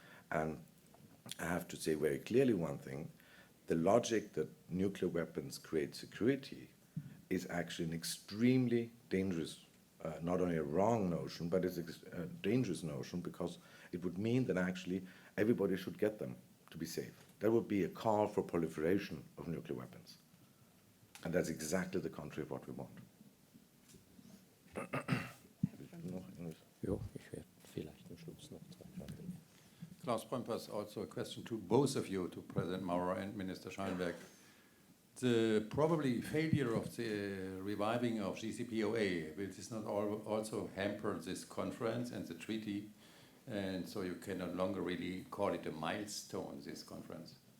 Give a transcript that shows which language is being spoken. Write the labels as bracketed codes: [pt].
[en] And I have to say very clearly one thing, the logic that nuclear weapons create security is actually an extremely dangerous, not only a wrong notion, but it's a dangerous notion, because it would mean that actually everybody should get them to be safe. That would be a call for proliferation of nuclear weapons. And that's exactly the contrary of what we want. [de] Jo, ich werde vielleicht am Schluss noch 2 Dinge. [en] Klaus Brempers, also a question to both of you, to President Maurer and Minister Schallenberg. The probably failure of the reviving of JCPOA, will this not also hamper this conference and the treaty? And so you can no longer really call it a milestone, this conference?